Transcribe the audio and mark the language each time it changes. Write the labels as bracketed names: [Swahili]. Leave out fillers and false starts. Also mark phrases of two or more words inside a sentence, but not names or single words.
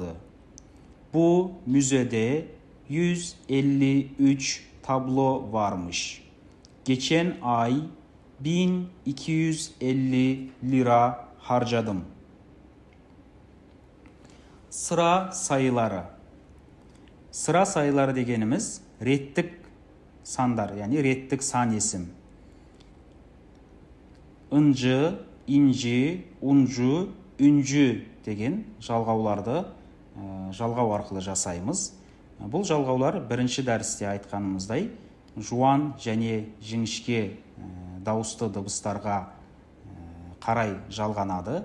[Turkish] Bu müzede 153 tablo varmış. Geçen ay 1250 lira harcadım. Sıra sayıları. Sıra sayıları [Kazakh] degenimiz реттік сандар, яғни реттік сан есім. Ынжы, инжи, унжу, үнжі деген жалғауларды жалғау арқылы жасаймыз. Бұл жалғаулар бірінші дәрісте айтқанымыздай жуан және жіңішке дауысты дыбыстарға қарай жалғанады.